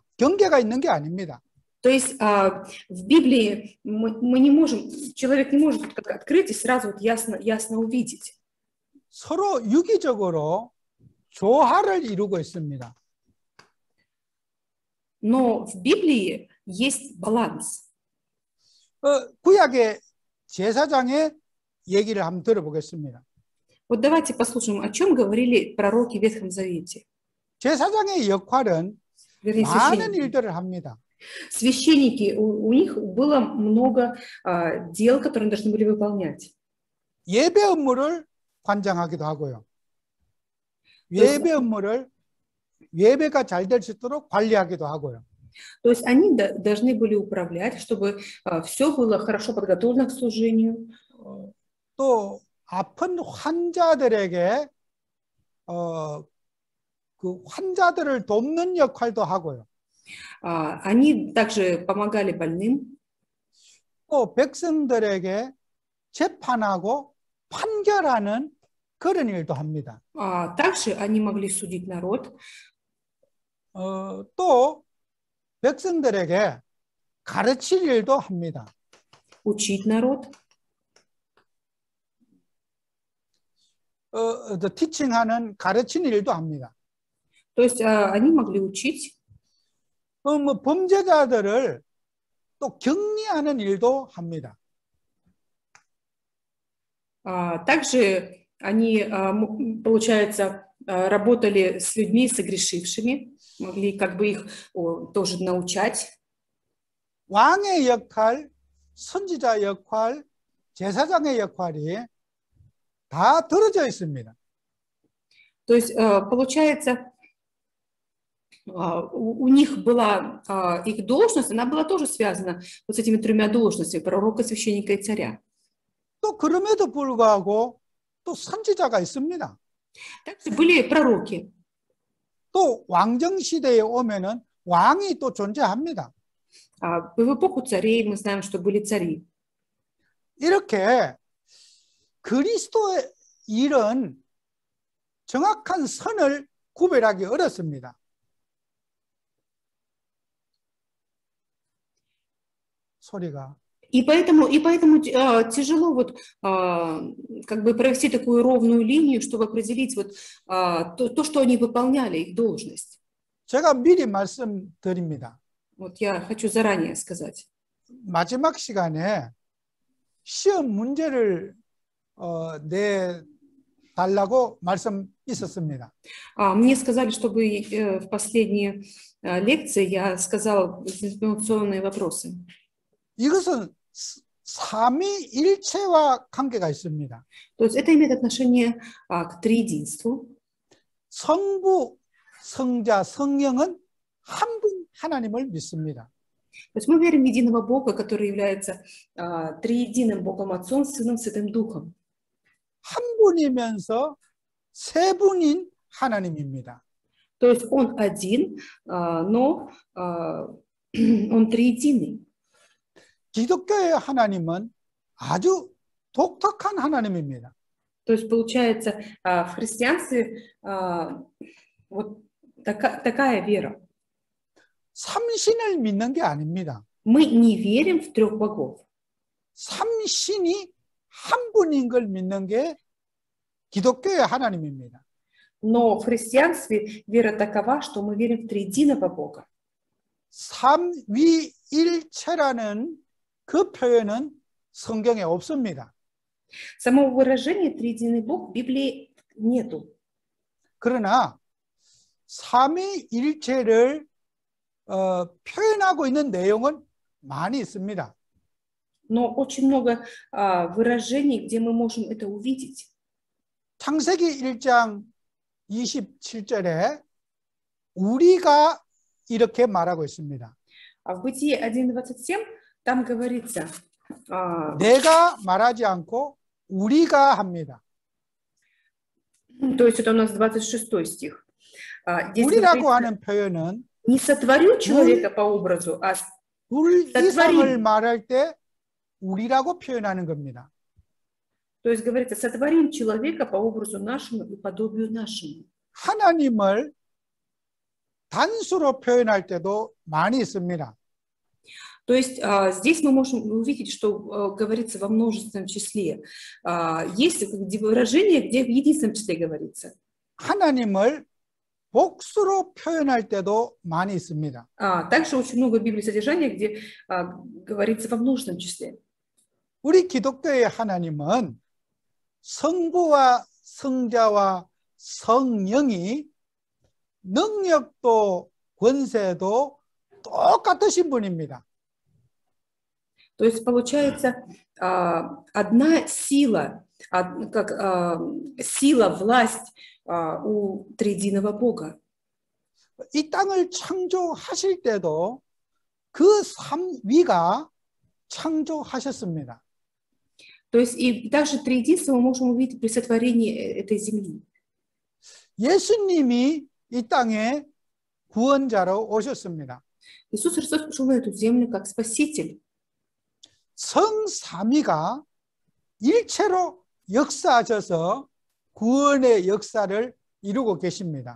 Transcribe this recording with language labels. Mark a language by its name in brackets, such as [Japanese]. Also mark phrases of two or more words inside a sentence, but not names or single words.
[Korean] 경계가 있는 게 아닙니다. [Russian] То есть в Библии мы не можем, человек не может открыть и сразу вот ясно увидеть. [Korean] 서로 유기적으로 조화를 이루고 있습니다. [Russian] Но в Библии есть баланс. [Korean] 구약의 제사장의 얘기를 한번 들어보겠습니다. [Russian] Вот давайте послушаем, о чем говорили пророки в Ветхом Завете. [Korean] 제사장의 역할은 [Russian] Вернее, [Korean] 많은 [Russian] священники. [Korean] 일들을 합니다. [Russian] Священники, у них было много дел, которые они должны были выполнять. [Korean] 예배 업무를 관장하기도 하고요. 예배 업무를 예배가 잘 될 수 있도록 관리하기도 하고요. [Russian] То есть они должны были управлять, чтобы все было хорошо подготовлено к служению. [Korean] 또 아픈 환자들에게 그 환자들을 돕는 역할도 하고요. [Russian] Они также помогали больным. [Korean] 또 백성들에게 재판하고 판결하는 그런 일도 합니다. [Russian] Также они могли судить народ. [Korean] 또 백성들에게 가르칠 일도 합니다. [Russian] Учить народ. [Korean] 티칭하는 가르치는 일도 합니다. [Russian] То есть они могли учить. [Korean] 뭐 범죄자들을 또 격리하는 일도 합니다. [Russian] Также они, получается, работали с людьми согрешившими, могли как бы их тоже научать. [Korean] 왕의 역할, 선지자 역할, 제사장의 역할이 다 들어져 있습니다. [Russian] То есть, получается, у них была их должность, она была тоже связана вот с этими тремя должностями, пророка, священника и царя. [Korean] 또 그럼에도 불구하고 또 선지자가 있습니다. [Russian] Также были пророки. [Korean] 또 왕정 시대에 오면은 왕이 또 존재합니다. [Russian] В эпоху царей мы знаем, что были цари. [Korean] 이렇게 그리스도의 일은 정확한 선을 구별하기 어렵습니다. 소리가. [Russian] И поэтому тяжело вот, как бы провести такую ровную линию, чтобы определить вот, то, что они выполняли, их должность. [Korean] 제가 미리 말씀드립니다. [Russian] Вот я хочу заранее сказать. [Korean] 마지막 시간에 시험 문제를 내달라고 말씀 있었습니다. [Russian] Мне сказали, чтобы в последней лекции я сказала экзаменационные вопросы. [Korean] 이것은 삼위일체와 관계가 있습니다. [Russian] То есть это имеет отношение к триединству. [Korean] 성부, 성자, 성령은 한 분 하나님을 믿습니다. [Russian] То есть мы верим в единого Бога, который является триединым Богом Отцом, Сыном, Святым Духом. [Korean] 한 분이면서 세 분인 하나님입니다. [Russian] То есть он один, но он триединый. [Korean] 기독교의 하나님은 아주 독특한 하나님입니다. [Russian] То есть получается, в христианстве вот такая вера. [Korean] 삼신을 믿는 게 아닙니다. [Russian] Мы не верим в трех богов. [Korean] 삼신이 한 분인 걸 믿는 게 기독교의 하나님입니다. [Russian] Но в христианстве вера такова, что мы верим в триединого Бога. [Korean] 삼위일체라는 그 표현은 성경에 없습니다. [Russian] Самого выражения триединый Бог в Библии нету. [Korean] 그러나 삼위일체를 표현하고 있는 내용은 많이 있습니다. [Russian] Но очень много выражений, где мы можем это увидеть. [Korean] 창세기 1장 27절에 우리가 이렇게 말하고 있습니다. [Russian] В Бытие 1:27 там говорится, [Korean] 내가 말하지 않고 우리가 합니다. [Russian] то есть это у нас 26 стих. Здесь [Korean] 우리라고 [Russian] говорится, [Korean] 하는 표현은 [Russian] не сотворю человека по образу, а [Korean] 둘 이상을 [Russian] сотворим. [Korean] 말할 때 우리라고 표현하는 겁니다. [Russian] То есть говорится, сотворим человека по образу нашему и подобию нашему. [Korean] 하나님을 단수로 표현할 때도 많이 있습니다. [Russian] То есть здесь мы можем увидеть, что говорится во множественном числе. Есть выражение, где в единственном числе говорится. [Korean] 하나님을 복수로 표현할 때도 많이 있습니다. [Russian] Также очень много в Библии содержания, где говорится во множественном числе. [Korean] 우리 기독교의 하나님은 성부와 성자와 성령이 능력도 권세도 똑같으신 분입니다. [Russian] То есть получается одна сила, как сила, власть у триединого Бога. [Korean] 이 땅을 창조하실 때도 그 삼위가 창조하셨습니다. [Russian] То есть и также триединство мы можем увидеть при сотворении этой земли. [Korean] 예수님이 이 땅에 구원자로 오셨습니다. [Russian] Иисус Христос пришел на эту землю как Спаситель. [Korean] 성삼위가 일체로 역사하셔서 구원의 역사를 이루고 계십니다.